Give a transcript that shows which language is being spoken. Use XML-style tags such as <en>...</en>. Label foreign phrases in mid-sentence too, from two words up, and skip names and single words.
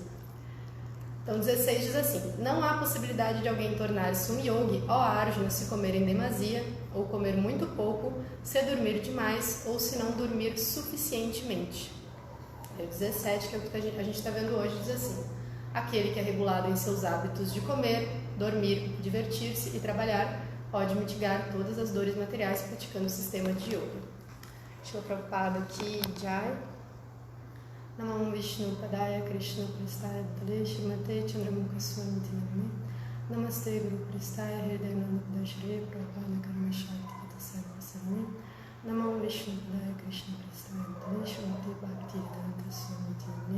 <pt>Então, 16 diz assim: não há possibilidade de alguém tornar-se um yogi, ó Arjuna, se comer em demasia, ou comer muito pouco, se dormir demais, ou se não dormir suficientemente. Aí, o 17, que é o que a gente está vendo hoje, diz assim: aquele que é regulado em seus hábitos de comer, dormir, divertir-se e trabalhar, pode mitigar todas as dores materiais praticando o sistema de yoga.</pt> <sa>Shila Prabhupada Ki Jai. Namam Vishnu Padaya Krishna Prestaya Bhutale Shrimate Chandramukha Swami Tiname. Namaste Guru Prestaya Hridayananda Dashre Prabhupada Karma Shakti Patasarva Sarame. Namam Vishnu Padaya Krishna Prestaya Bhutale Shrimate Bhaktivedanta Swami Tiname.</sa>